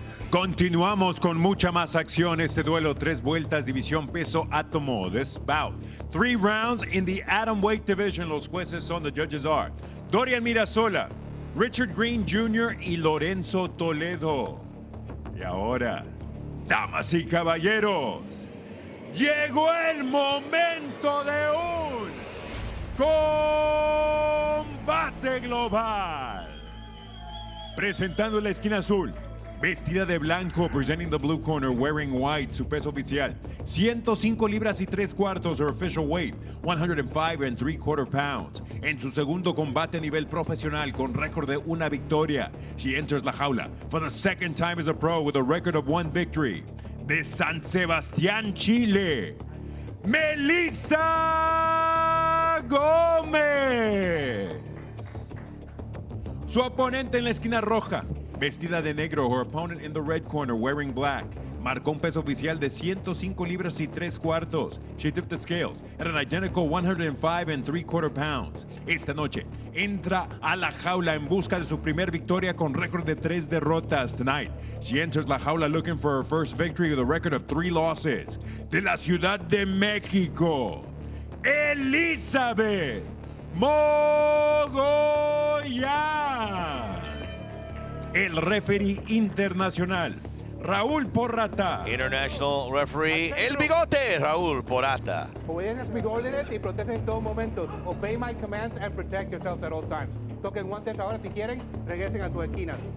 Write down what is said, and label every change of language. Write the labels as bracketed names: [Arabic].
[Spanish] Continuamos con mucha más acción. Este duelo, 3 vueltas, división peso átomo. [English] This bout, 3 rounds in the atom weight division. [Spanish] Los jueces son, [English] the judges are [Spanish] Dorian Mirasola, Richard Green Jr. y Lorenzo Toledo. Y ahora, Damas y caballeros, llegó el momento de un combate global. Presentando en la esquina azul, vestida de blanco, [English] presenting the blue corner, wearing white, [Spanish] su peso oficial, 105 libras y 3 cuartos, [English] her official weight, 105 and 3/4 pounds. [Spanish] En su segundo combate a nivel profesional con récord de una victoria, [English] she enters la jaula for the second time as a pro with a record of 1 victory. [Spanish] De San Sebastián, Chile, Melissa Gómez. Su oponente en la esquina roja, vestida de negro, [English] her opponent in the red corner, wearing black. [Spanish] Marcó un peso oficial de 105 libras y 3 cuartos. [English] She tipped the scales at an identical 105 and 3/4 pounds. [Spanish] Esta noche entra a la jaula en busca de su primer victoria con récord de 3 derrotas. [English] Tonight, she enters la jaula looking for her first victory with a record of 3 losses. [Spanish] De la Ciudad de México, Elizabeth Mogollán. El referee internacional, Raúl Porrata. [English] International referee, El Bigote, Raúl Porrata. [Spanish] Obedecen mis órdenes y protegen en todos momentos. [English] Obey my commands and protect yourselves at all times. [Spanish] Toquen guantes ahora si quieren, regresen a sus esquinas.